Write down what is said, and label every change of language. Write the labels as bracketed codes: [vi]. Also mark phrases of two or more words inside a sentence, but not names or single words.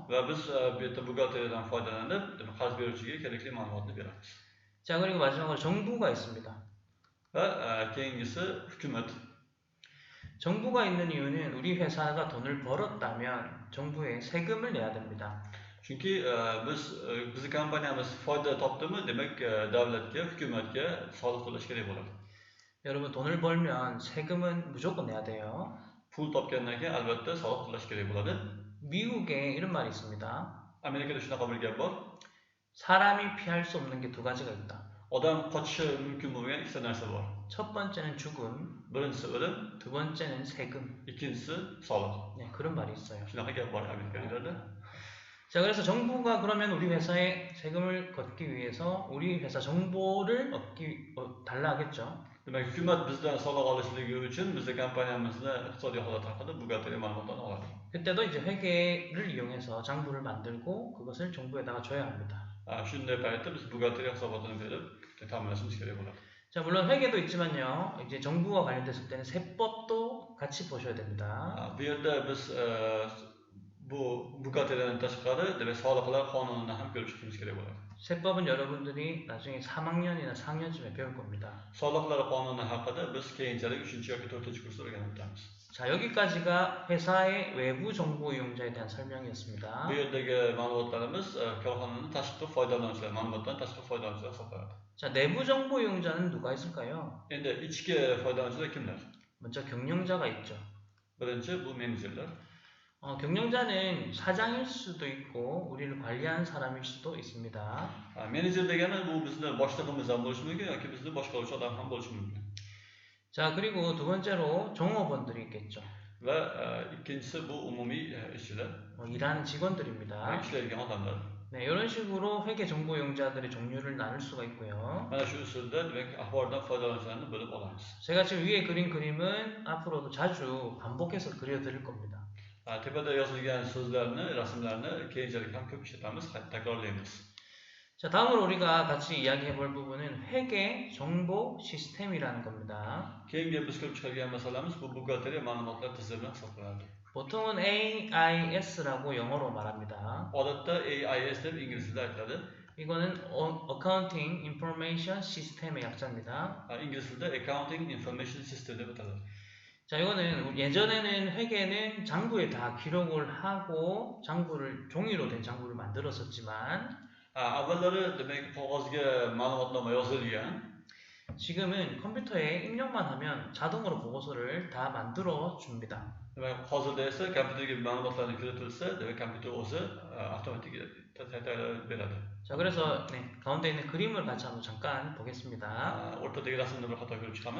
[uz] Va biz bu yerda buxgalteriyadan foydalanib, qarz beruvchiga kerakli ma'lumotni beramiz. [ko] 자, 그리고 마지막으로 정부가 있습니다. [uz] Va keyingisi hukumat. [ko] 정부가 있는 이유는 우리 회사가 돈을 벌었다면 정부에 세금을 내야 됩니다. [uz] Chunki bizning kompaniyamiz foyda topdimi, demak davlatga, hukumatga soliq to'lash kerak bo'ladi. [ko] 여러분 돈을 벌면 세금은 무조건 내야 돼요. [uz] Pul topgandan keyin albatta soliq to'lash kerak bo'ladi. [ko] 미국에 이런 말이 있습니다. [uz] Amerikada shunaqa bir gap bor. [ko] 사람이 피할 수 없는 게 두 가지가 있다. [uz] Odam qochishi mumkin bo'lmagan ikkita narsa bor. [ko] 첫 번째는 죽음, [uz] Birinchisi o'lim, [ko] 두 번째는 세금. [uz] ikkinchisi soliq. [ko] 네, 그런 말이 있어요. [uz] Shunaqa gap bor Amerikaliklarda. [ko] 자, 그래서 정부가 그러면 우리 회사에 세금을 걷기 위해서 우리 회사 정보를 달라 하겠죠. [uz] Demak, hukumat bizdan soliq olishligi uchun bizning kompaniyamizni iqtisodiy holat haqida buxgalteriya ma'lumotlarni oladi. [ko] 그때도 이제 회계를 이용해서 장부를 만들고 그것을 정부에다가 줘야 합니다. [uz] Shunday paytda biz buxgalteriya hisobotini berib ta'minlashimiz kerak bo'ladi. [ko] 자, 물론 회계도 있지만요. 이제 정부와 관련됐을 때는 세법도 같이 보셔야 됩니다. [uz] Bu yerda biz bu buxgalteriyadan tashqari demak soliqlar qonunini ham ko'rib chiqishimiz kerak bo'ladi. [ko] 세법은 여러분들이 나중에 3학년이나 4학년쯤에 배울 겁니다. [uz] Soliqlar qonuni haqida biz keyinchalik 3 yoki 4-kursda o'rganib o'tamiz. [ko] 자, 여기까지가 회사의 외부 정보 이용자에 대한 설명이었습니다. [uz] Bu yerdagi ma'lumotlarimiz korxonaning tashqi foydalanuvchilari, ma'lumotdan tashqi foydalanuvchilar hisoblanadi. [ko] 자, 내부 정보 이용자는 누가 있을까요? [uz] Endi ichki foydalanuvchilar kimlar? [ko] 먼저 경영자가 있죠. [uz] Birinchi bu menejerlar. [ko] 경영자는 사장일 수도 있고 우리를 관리하는 사람일 수도 있습니다. [uz] Menejer degani bu bizni boshlig'imiz ham bo'lishi mumkin yoki bizni boshqaruvchi odam ham bo'lishi mumkin. [ko] 자, 그리고 두 번째로 종업원들이 있겠죠. [uz] Va ikkinchisi bu umumiy ishchilar, [ko] 일하는 직원들입니다. [uz] ishlaydigan odamlar. [ko] 네, 이런 식으로 회계 정보 이용자들의 종류를 나눌 수가 있고요. [uz] Mana shu usulda demak axborotdan foydalanuvchilarni bo'lib olamiz. [ko] 제가 지금 위에 그린 그림은 앞으로도 자주 반복해서 그려드릴 겁니다. [uz] Tepada yozilgan so'zlarni, rasmlarni keyinchalik ham ko'p ishlatamiz, takrorlaymiz. [ko] 자, 다음으로 우리가 같이 이야기해 볼 부분은 회계 정보 시스템이라는 겁니다. [uz] Keyingi biz ko'rib chiqargan masalamiz bu buxgalteriya ma'lumotlar tizimi hisoblanadi. [ko] 보통은 AIS라고 영어로 말합니다. [uz] Odatda AIS deb ingliz tilida aytiladi. [ko] 이거는 [en] Accounting Information System [ko] 의 약자입니다. [uz] Ingliz tilida [en] Accounting Information System [uz] deb ataladi. [ko] 자, 이거는 예전에는 회계는 장부에 다 기록을 하고 종이로 된 장부를 만들었었지만 [uz] Avvallari demak qog'ozga ma'lumotnoma yozilgan. [ko] 지금은 컴퓨터에 입력만 하면 자동으로 보고서를 다 만들어 줍니다. [uz] Demak hozirda esa kompyuterga ma'lumotlarni kiritilsa, demak kompyuter o'zi avtomatik tayyorlab beradi. [ko] 자, 그래서 가운데 있는 그림을 같이 한번 잠깐 보겠습니다. [uz] O'rtadagi rasmni bir qator ko'rib chiqamiz.